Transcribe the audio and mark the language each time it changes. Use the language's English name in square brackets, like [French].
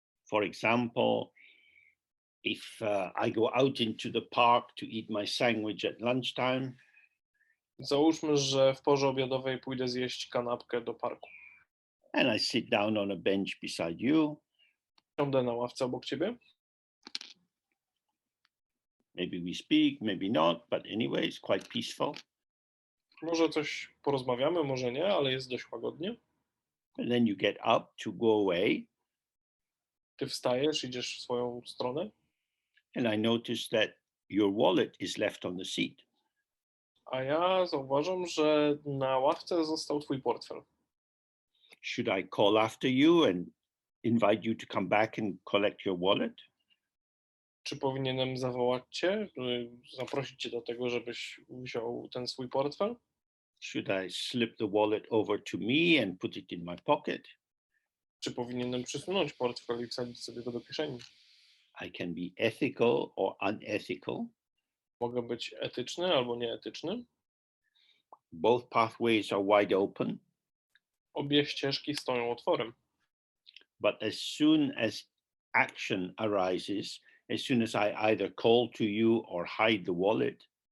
[English] For example, if I go out into the park to eat my sandwich at lunchtime, [Polish] Załóżmy, że w porze obiadowej pójdę zjeść kanapkę do parku. [English] and I sit down on a bench beside you, [Polish] Siądę na ławce obok ciebie. [English] maybe we speak, maybe not, but anyway, it's quite peaceful. [Polish] Może coś porozmawiamy, może nie, ale jest dość łagodnie. [English] And then you get up to go away, [Polish] Ty wstajesz, idziesz w swoją stronę, [English] and I notice that your wallet is left on the seat. [Polish] a ja zauważam, że na ławce został twój portfel. [English] Should I call after you and invite you to come back and collect your wallet? [Polish] Czy powinienem zawołać cię, zaprosić cię do tego, żebyś wziął ten swój portfel? [English] Should I slip the wallet over to me and put it in my pocket? [Polish] Czy powinienem przysunąć portfel i wsadzić sobie go do kieszeni? [English] I can be ethical or unethical. [Polish] Mogę być etyczny albo nieetyczny. [English] Both pathways are wide open. [Polish] Obie ścieżki stoją otworem. [English] But as soon as action arises, as soon as I either call to you or hide the wallet,